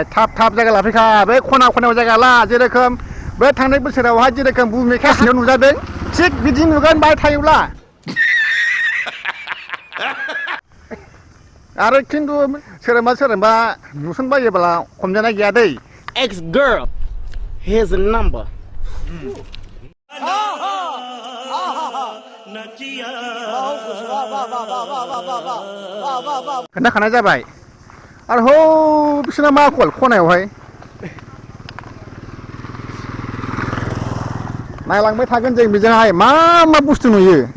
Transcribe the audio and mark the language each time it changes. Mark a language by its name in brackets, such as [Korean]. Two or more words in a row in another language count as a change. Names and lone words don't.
[Bodo] थाब जायगा लाफैखा बे खनायाव जायगा ला जेरोखोम बे थांनाय बोसोरावहाय जेरोखोम भुमिखा सिङाव नुजादों थिग बिदि नुगोन बाय थायोब्ला आरो खिन्थु सोरबा नुसनबायोब्ला हमजानाय गैया दै [English] ex girl here's a number [Bodo] खोन्थाखानाय जाबाय आरो हौ बिसोरना मा खनायावहाय नायलांबाय थागोन जों बेजोंहाय मा मा बुस्थु नुयो